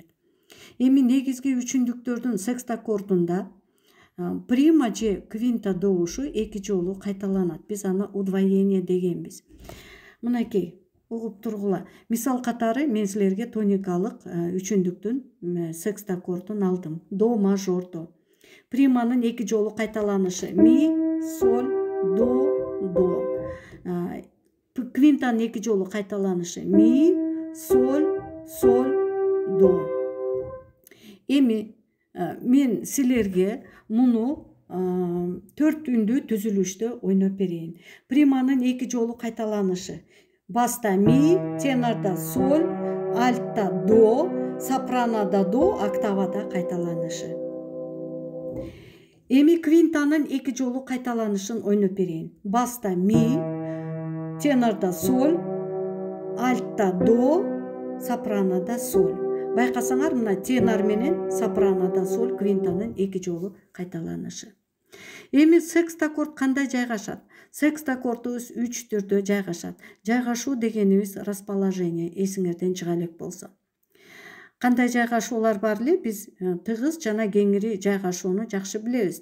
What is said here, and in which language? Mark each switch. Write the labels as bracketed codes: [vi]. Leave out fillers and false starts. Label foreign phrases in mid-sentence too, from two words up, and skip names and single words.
[ky] Эми негизги үчүндүктөрдүн секстаккордунда прима же квинта добушу 2 жолу кайталанат. Биз аны удвоение дегенбиз. Мынакей, угуп тургула. Мисал катары мен силерге тоникалык үчүндүктүн секстаккордун алдым. [ru] До мажор [ky] до. Приманын 2 жолу кайталанышы ми, соль, до. Квинтанын 2 жолу кайталанышы ми, соль, до. Эми мен силерге муну 4 үндүү түзүлүштө ойноп берейин. Приманын 2 жолу кайталанышы. Баста ми, тенорда соль, альтта до, сопранода до, октавада кайталанышы. Эми квинтанын 2 жолу кайталанышын ойноп берейин. Баста ми, тенорда соль, альтта до, сопранода соль. Байкасаңар, мына тенор менен сопранода соль, квинтанын 2 жолу кайталанышы. Эми секстаккорд кандай жайгашат? Секстаккордубуз 3 түрдө жайгашат. Жайгашуу дегенибиз расположение, эсиңерден чыга элек болсо. Кандай жайгашуулар бар эле? Биз тыгыз жана кеңири жайгашууну жакшы билебиз.